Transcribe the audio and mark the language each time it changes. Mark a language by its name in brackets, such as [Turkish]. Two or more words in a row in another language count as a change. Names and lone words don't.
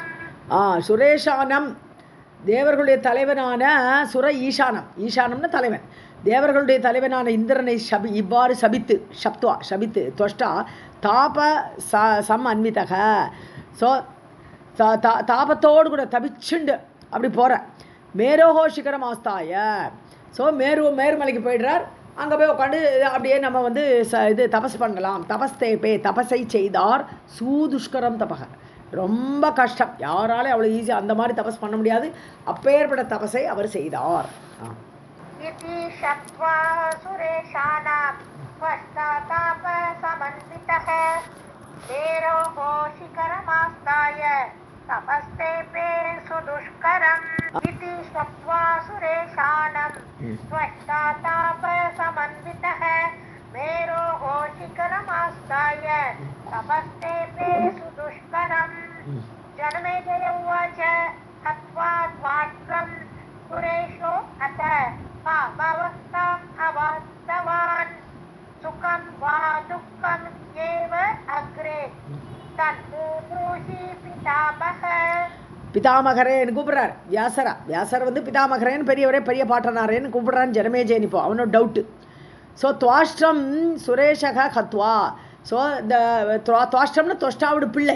[Tamil] சுரேஷானம் தேவர்களுடைய தலைவனான ஈசானம்னு தலைவன் தேவர்களுடைய தலைவனான இந்திரனை இவ்வாறு சபித்து [Sanskrit] त्वष्टा ताप सम् अन्वितः [Tamil] ஸோ தாபத்தோடு கூட தபிச்சுண்டு அப்படி போகிற [Sanskrit] मेरोः शिखरम् आस्थाय [Tamil] ஸோ மேருமலைக்கு போயிடுறார். அங்கே போய் உட்காந்து அப்படியே நம்ம வந்து இது தபஸ் பண்ணலாம். தபஸை செய்தார். [Sanskrit] सुदुष्करम् तपः [Tamil] ரொம்ப கஷ்டம், யாராலே அவ்வளோ ஈஸியாக அந்த மாதிரி தபஸ் பண்ண முடியாது. அப்பேற்பட்ட தபஸை அவர் செய்தார். [Sanskrit] तपस्तेपे सुदुष्करम् इति श्रुत्वा सुरेशानं त्वष्टातापसमन्वितः मेरोः शिखरमास्ताय तपस्तेपे सुदुष्करम्. जनमेजय उवाच हत्वा त्वाष्ट्रं सुरेशो अथ पापावस्थाम् अवाप्तवान् सुखं वा दुःखम् एव अग्रे [Tamil] பிதாமகரேன்னு கூப்பிடுறார் வியாசர் வந்து பிதாமகரேன்னு பெரிய பாட்டனாரேன்னு கூப்பிடுறான்னு ஜனமேஜயன். இப்போ அவனோட டவுட்டு. ஸோ [Sanskrit] त्वाष्ट्रं सुरेशः हत्वा [Tamil] ஸோ இந்த துவாஷ்டம்னு தொஷ்டாவோட பிள்ளை.